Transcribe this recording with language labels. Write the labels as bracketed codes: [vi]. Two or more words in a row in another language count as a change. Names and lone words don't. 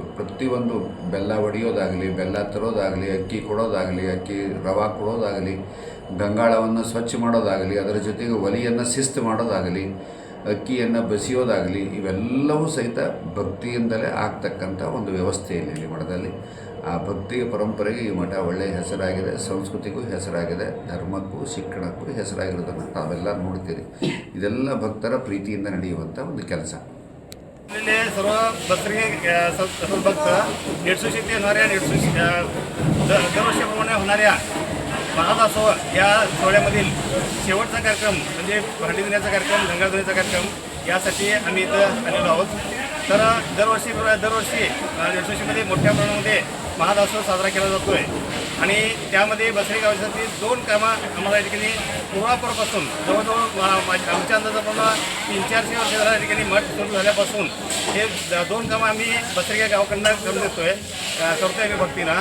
[kn] ಪ್ರತಿಯೊಂದು ಬೆಲ್ಲ ಒಡೆಯೋದಾಗಲಿ, ಬೆಲ್ಲ ತರೋದಾಗಲಿ, ಅಕ್ಕಿ ಕೊಡೋದಾಗಲಿ, ಅಕ್ಕಿ ರವಾ ಕೊಡೋದಾಗಲಿ, ಗಂಗಾಳವನ್ನು ಸ್ವಚ್ಛ ಮಾಡೋದಾಗಲಿ, ಅದರ ಜೊತೆಗೆ ಒಲೆಯನ್ನು ಶಿಸ್ತು ಮಾಡೋದಾಗಲಿ, ಅಕ್ಕಿಯನ್ನು ಬಸಿಯೋದಾಗಲಿ, ಇವೆಲ್ಲವೂ ಸಹಿತ ಭಕ್ತಿಯಿಂದಲೇ ಆಗ್ತಕ್ಕಂಥ ಒಂದು ವ್ಯವಸ್ಥೆಯಲ್ಲಿ ಇಲ್ಲಿ ಮಠದಲ್ಲಿ. ಆ ಭಕ್ತಿಯ ಪರಂಪರೆಗೆ ಈ ಮಠ ಒಳ್ಳೆಯ ಹೆಸರಾಗಿದೆ, ಸಂಸ್ಕೃತಿಗೂ ಹೆಸರಾಗಿದೆ, ಧರ್ಮಕ್ಕೂ ಶಿಕ್ಷಣಕ್ಕೂ ಹೆಸರಾಗಿರೋದನ್ನು ತಾವೆಲ್ಲ ನೋಡ್ತೀರಿ. ಇದೆಲ್ಲ ಭಕ್ತರ ಪ್ರೀತಿಯಿಂದ ನಡೆಯುವಂಥ ಒಂದು ಕೆಲಸ. [mr] ಇಲ್ಲಿ सर्व बसರಿಗೆ भक्त नेटसुशी ते होणाऱ्या नेटसुशी दरवर्षीप्रमाणे होणाऱ्या महादासोह या सोहळ्यामधील शेवटचा कार्यक्रम म्हणजे भांडी धुण्याचा कार्यक्रम, गंगा धुण्याचा कार्यक्रम यासाठी आम्ही इथं आलेलो आहोत. तर दरवर्षी नेटसुशीमध्ये मोठ्या प्रमाणामध्ये महादासोह साजरा केला जातो आहे आणि त्यामध्ये बसरी गावासाठी 2 कामं आम्हाला या ठिकाणी पूर्वापारपासून जवळजवळ आमच्या अंदाजाप्रमाणे 300-400 वर्ष झाल्या या ठिकाणी मठ सुरू झाल्यापासून हे 2 कामं आम्ही बसरी गावाकडनं करतोय आम्ही भक्तीनं.